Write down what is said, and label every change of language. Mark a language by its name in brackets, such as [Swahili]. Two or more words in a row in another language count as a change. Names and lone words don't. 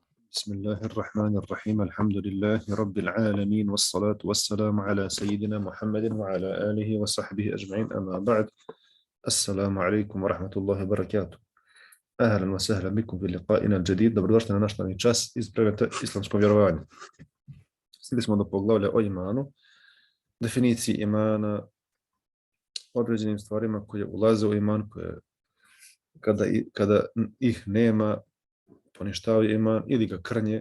[Arabic] بسم الله الرحمن الرحيم الحمد لله رب العالمين والصلاة والسلام على سيدنا محمد وعلى آله وصحبه أجمعين أما بعد. السلام عليكم ورحمة الله وبركاته. أهلا وسهلا بكم في لقائنا الجديد. [Bosnian] Dobrodošli na naš novi čas iz predmeta islamsko vjerovanje. Stigli smo do poglavlja o imanu, definiciji imana, određenim stvarima koje ulaze u iman, koje kada ih nema poništavaju iman ili ga krnje.